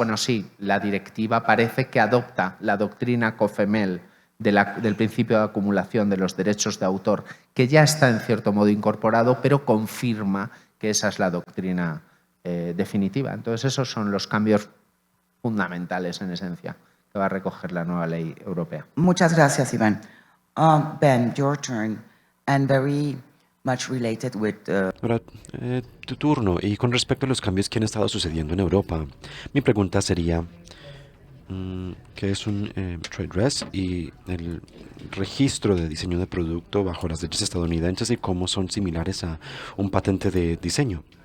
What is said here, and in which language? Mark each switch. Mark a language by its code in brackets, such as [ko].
[es] Sí, la directiva parece que adopta la doctrina COFEMEL del principio de acumulación de los derechos de autor, que ya está en cierto modo incorporado, pero confirma que esa es la doctrina definitiva. Entonces, esos son los cambios fundamentales, en esencia, que va a recoger la nueva ley europea. Muchas gracias, Iván. [en] Ben, your turn, and very much related with... [es] Ahora, tu turno. Y con respecto a los cambios que han estado sucediendo en Europa, mi pregunta sería... ¿qué es un trade dress y el registro de diseño de producto bajo las leyes estadounidenses y cómo son similares a un patente de diseño?